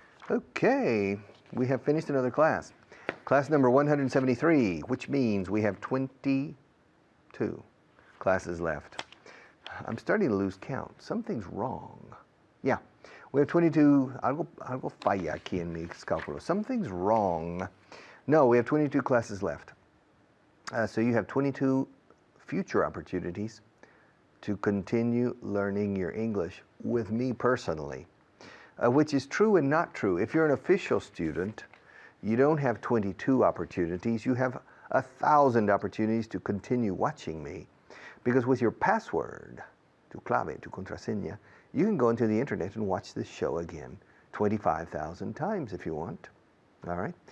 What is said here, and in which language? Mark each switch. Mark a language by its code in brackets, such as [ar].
[en] Okay, we have finished another class. Class number 173, which means we have 22 classes left. I'm starting to lose count. Something's wrong. Yeah, we have 22. [es] Algo falla aquí en mis cálculos. [en] Something's wrong. No, we have 22 classes left. So you have 22 future opportunities to continue learning your English with me personally, which is true and not true. If you're an official student, you don't have 22 opportunities. You have 1,000 opportunities to continue watching me, because with your password, tu clave, tu contraseña, you can go into the internet and watch this show again 25,000 times if you want. All right?